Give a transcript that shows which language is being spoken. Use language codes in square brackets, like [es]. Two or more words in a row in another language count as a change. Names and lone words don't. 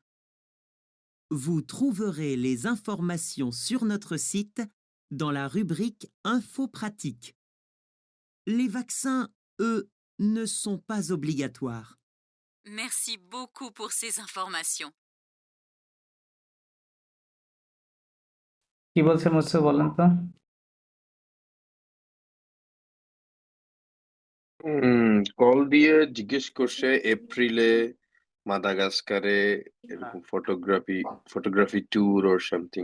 [fr] Vous trouverez les informations sur notre site dans la rubrique Infos pratiques. Les vaccins, eux, ne sont pas obligatoires. Merci beaucoup pour ces informations. [bn] কি বলছে মুঝसे বলেন তো? কল দিয়ে জিজ্ঞেস করছে এপ্রিলে মাদাগাস্কারে এরকম [en] photography tour or something